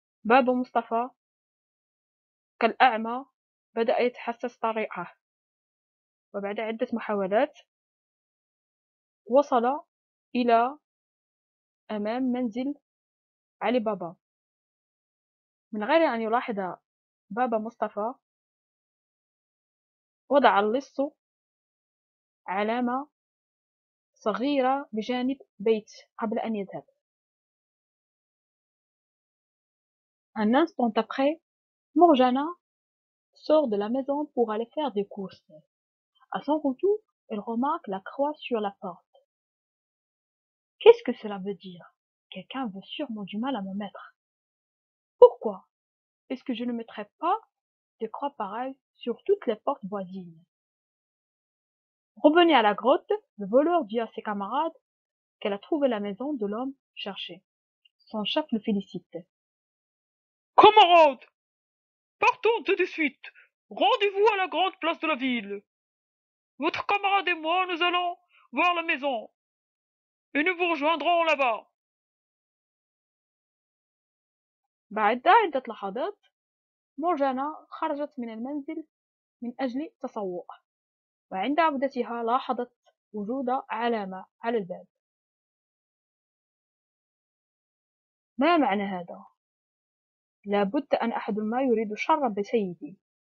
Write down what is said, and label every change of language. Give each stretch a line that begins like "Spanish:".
Arabic: بابا مصطفى كالأعمى بدأ يتحسس طريقه، وبعد عدة محاولات وصل إلى أمام منزل علي بابا. من غير أن يلاحظ بابا مصطفى، وضع اللص علامة صغيرة بجانب بيت قبل أن يذهب.
French: Un instant après, Morjana sort de la maison pour aller faire des courses. À son retour, elle remarque la croix sur la porte. Qu'est-ce que cela veut dire? Quelqu'un veut sûrement du mal à mon maître. Pourquoi est-ce que je ne mettrai pas de croix pareilles sur toutes les portes voisines? Revenue à la grotte, le voleur dit à ses camarades qu'elle a trouvé la maison de l'homme cherché. Son chef le félicite. Camarades, partons tout de suite. Rendez-vous à la grande place de la ville. Votre camarade et moi, nous allons voir la maison. Et nous vous rejoindrons là-bas.
Arabic: بعد عدة لحظات، مورجانا خرجت من المنزل من أجل التسوق، وعند عودتها لاحظت وجود علامة على الباب. ما معنى هذا؟ لابد أن أحد ما يريد شرا بسيدي.